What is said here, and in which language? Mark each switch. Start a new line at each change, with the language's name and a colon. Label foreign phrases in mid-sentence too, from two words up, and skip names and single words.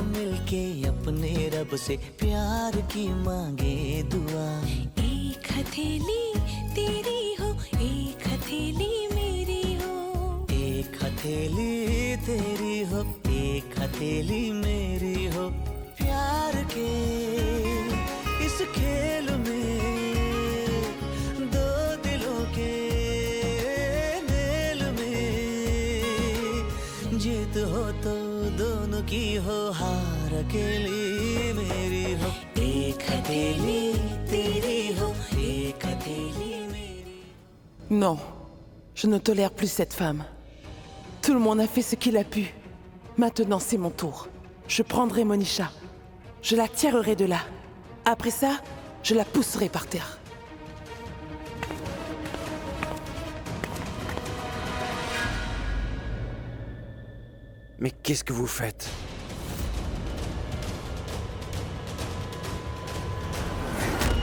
Hindi: मिलके अपने रब से प्यार की मांगे दुआ एक हथेली तेरी हो एक हथेली मेरी हो एक हथेली तेरी हो एक हथेली मेरी हो प्यार के इस खेल में दो दिलों के मेल में जीत हो तो दोनों की हो हार अकेली मेरी हो एक हथेली तेरी हो एक हथेली
French: Non, je ne tolère plus cette femme. Tout le monde a fait ce qu'il a pu. Maintenant, c'est mon tour. Je prendrai Monisha. Je la tirerai de là. Après ça, je la pousserai par terre. Mais qu'est-ce que vous faites?